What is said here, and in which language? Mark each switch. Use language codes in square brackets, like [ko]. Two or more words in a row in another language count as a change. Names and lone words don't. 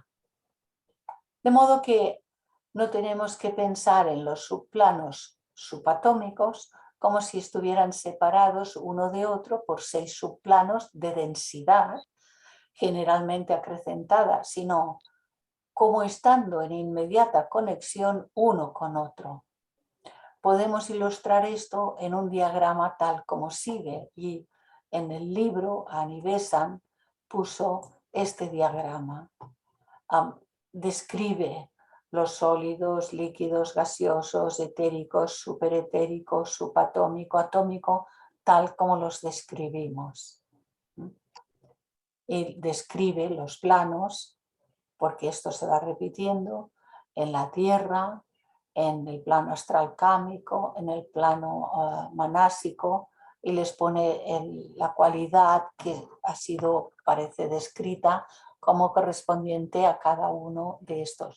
[es] De modo que no tenemos que pensar en los subplanos subatómicos como si estuvieran separados uno de otro por 6 subplanos de densidad generalmente acrecentada, sino como estando en inmediata conexión uno con otro. Podemos ilustrar esto en un diagrama tal como sigue, y en el libro Annie Besant puso este diagrama. Describe los sólidos, líquidos, gaseosos, etéricos, superetéricos, subatómico, atómico, tal como los describimos. Y describe los planos, porque esto se va repitiendo en la Tierra, en el plano astral cámico, en el plano manásico, y les pone la cualidad que ha sido, parece, descrita como correspondiente a cada uno de estos.